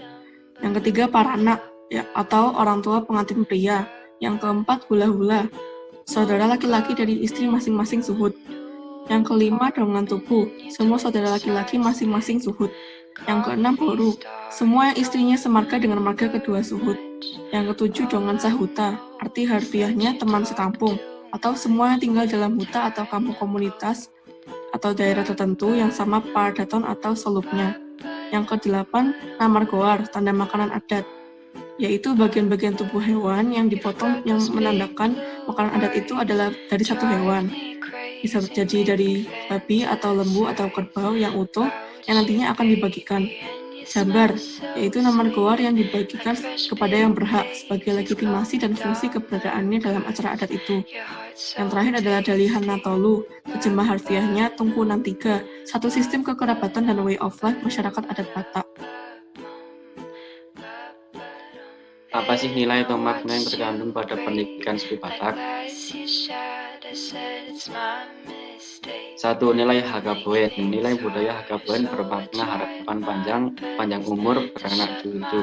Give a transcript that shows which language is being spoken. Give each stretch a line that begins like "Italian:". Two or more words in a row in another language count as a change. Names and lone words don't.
Indonesian: Yang ketiga, paranak, atau orang tua pengantin pria. Yang keempat, hula-hula, saudara laki-laki dari istri masing-masing suhud. Yang kelima,
Batak Toba: dongan tubuh,
Indonesian: semua saudara laki-laki masing-masing suhud. Yang keenam, boru, semua yang istrinya semarga dengan marga kedua suhud. Yang ketujuh,
Batak Toba: dongan sahuta,
Indonesian: arti harfiahnya teman sekampung, atau semua yang tinggal dalam huta atau kampung komunitas atau daerah tertentu yang sama pardaton atau selupnya. Yang kedelapan, namargoar, tanda makanan adat, yaitu bagian-bagian tubuh hewan yang dipotong yang menandakan makanan adat itu adalah dari satu hewan. Bisa jadi dari babi atau lembu atau kerbau yang utuh yang nantinya akan dibagikan. Jambar, yaitu namargoar yang dibagikan kepada yang berhak sebagai legitimasi dan fungsi keberadaannya dalam acara adat itu. Yang terakhir adalah
Batak Toba: dalihan natolu,
Indonesian: terjemah harfiahnya tungkunan 3, satu sistem kekerabatan dan
English: way of life
Indonesian: masyarakat adat Batak. Apa sih nilai atau makna yang terkandung pada pernikahan suku Batak? 1. Nilai Hakaboen. Nilai budaya Hakaboen bermakna harapan panjang umur, beranak cucu.